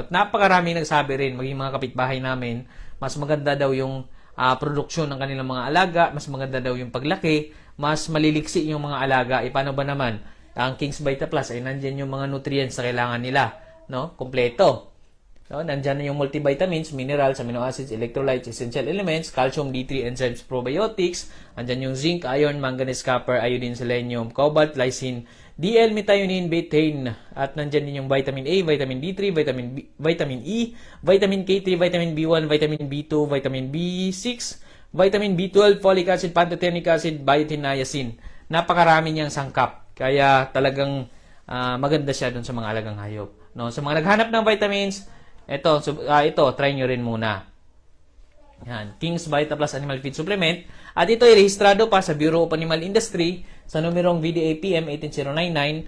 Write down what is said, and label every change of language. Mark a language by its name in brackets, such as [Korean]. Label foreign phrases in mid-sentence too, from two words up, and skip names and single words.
[Filipino] At napakarami nagsabi rin, maging mga kapitbahay namin, mas maganda daw yung produksyon ng kanilang mga alaga, mas maganda daw yung paglaki, mas maliliksi yung mga alaga. Paano ba naman? Ang King's Vita Plus ay nandyan yung mga nutrients na kailangan nila, no? Kompleto. No, nandyan na yung multivitamins, [English] minerals, amino acids, electrolytes, essential elements, calcium, D3, enzymes, probiotics. [Filipino] Nandyan yung [English] zinc, iron, manganese, copper, iodine, selenium, cobalt, lysine, DL, methionine, betaine. [Filipino] At nandyan din yung [English] vitamin A, vitamin D3, vitamin E, vitamin K3, vitamin B1, vitamin B2, vitamin B6, vitamin B12, folic acid, pantothenic acid, biotin, niacin. [Filipino] Napakarami niyang sangkap. Kaya talagang maganda siya dun sa mga alagang hayop. No, sa mga naghanap ng vitamins, ito, try nyo rin muna. Yan, King's Vita Plus Animal Feed Supplement. At ito ay rehistrado pa sa Bureau of Animal Industry sa numerong VDA-PM 18099.